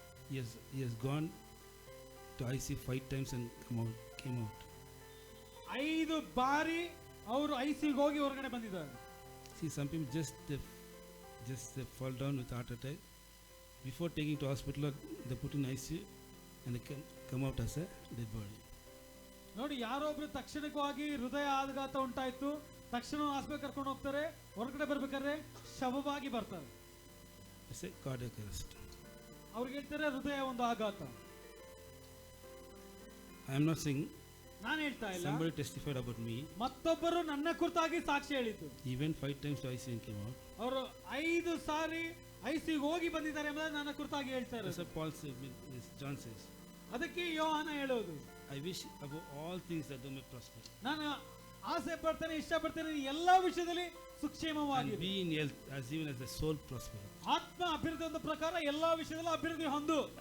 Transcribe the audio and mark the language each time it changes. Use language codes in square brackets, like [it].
[en] He has gone to IC 5 times and came out. [kn] 5 ಬಾರಿ ಅವರು ಐಸಿಗೆ ಹೋಗಿ ಹೊರಗಡೆ ಬಂದಿದ್ದಾರೆ. [en] See, some people just fall down with heart attack. Before taking to hospital, they put in ICU and they come out as a dead body. [kn] ನೋಡಿ, ಯಾರೋ ಒಬ್ರು ತಕ್ಷಣವಾಗಿ ಹೃದಯ ಆಘಾತ ಉಂಟಾಯ್ತು, ತಕ್ಷಣ ಆಸ್ಪತ್ರೆಗೆ ಕರ್ಕೊಂಡು ಹೋಗ್ತಾರೆ, ಹೊರಗಡೆ ಬರ್ಬೇಕಾದ್ರೆ ಶವವಾಗಿ ಬರ್ತಾರೆ. [en] It's a cardiac arrest. [kn] ಅವ್ರಿಗೆ ಹೇಳ್ತಾರೆ ಹೃದಯ ಒಂದು ಆಘಾತ. [en] I am not saying. [kn] ನಾನು ಹೇಳ್ತಾ ಇಲ್ಲ. [en] Somebody testified about me. [kn] ಮತ್ತೊಬ್ಬರು ನನ್ನ ಕುರಿತಾಗಿ ಸಾಕ್ಷಿ ಹೇಳಿದ್ದು. [en] He went 5 times to ICU and came out. [kn] ಅವರು 5 ಸಾರಿ ಐಸಿಗೆ ಹೋಗಿ ಬಂದಿದ್ದಾರೆ ಎಂಬುದನ್ನು ನನ್ನ ಕುರಿತಾಗಿ ಹೇಳ್ತಾರೆ. [en] That's what Paul says. John says. [kn] ಅದಕ್ಕೆ ಯೋಹಾನ ಹೇಳೋದು, [en] I wish above all things that thou may prosper. [kn] ನಾನು ಆಸೆ ಪಡ್ತೇನೆ, ಇಷ್ಟಪಡ್ತೇನೆ, ಎಲ್ಲಾ ವಿಷಯದಲ್ಲಿ ಸುಕ್ಷೇಮವಾಗಿ. [en] And be in health as even as the soul prospereth. [kn] ಆತ್ಮ ಅಭಿವೃದ್ಧಿ ಹೊಂದ ಪ್ರಕಾರ ಎಲ್ಲಾ ವಿಷಯದಲ್ಲೂ ಅಭಿವೃದ್ಧಿ ಹೊಂದು.